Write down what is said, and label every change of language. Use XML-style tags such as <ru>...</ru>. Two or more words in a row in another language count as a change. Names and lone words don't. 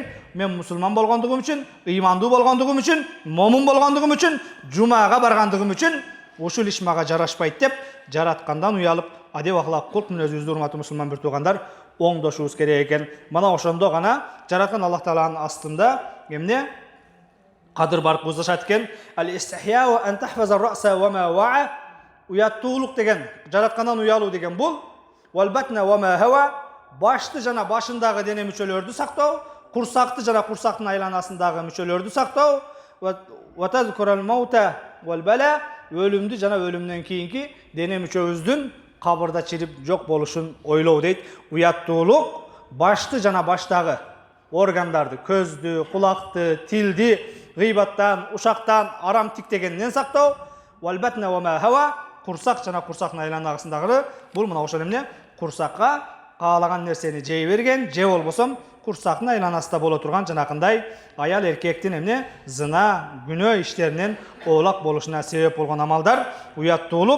<ky>Мен мусулман болгондугум үчүн, ыймандуу болгондугум үчүн, момун болгондугум үчүн, жумага баргандыгым үчүн ушул иш мага жарашпайт деп, жараткандан уялып, адеп ахлак кулк мүнөзүбүздү, урматтуу мусулман бир туугандар, оңдошубуз керек экен. Мына ошондо гана жараткан Аллах Тааланын астында эмне кадыр бар кызышат экен.</ky> <ar>الاستحياء أن تحفظ الرأس وما وعى.</ar> <ky>Уяттуулук деген, жараткандан уялуу деген бул.</ky> <ar>والبطن وما حوى.</ar> <ky>Башты жана башындагы дене мүчөлөрдү сактоо, курсакты жана курсактын айланасындагы мүчөлөрдү сактоо,</ky> <ar>وتذكر الموت والبلى.</ar> <ky>Өлүмдү жана өлүмдөн кийинки дене мүчөбүздүн кабырда чирип жок болушун ойлоо дейт. Уяттуулук башты жана баштагы органдарды, көздү, кулакты, тилди гыйбаттан, ушактан, арам тиктегенден сактоо.</ky> <ar>والبطن وما حوى.</ar> <ky>Курсак жана курсактын айланасындагы бул мына ошол эмне? Курсакка каалаган нерсени жей берген, же болбосом курсактын айланасында боло турган жанакындай аял эркектин эмне? Зына, күнөө иштеринен оолак болушуна себеп болгон амалдар уяттуулук.</ky>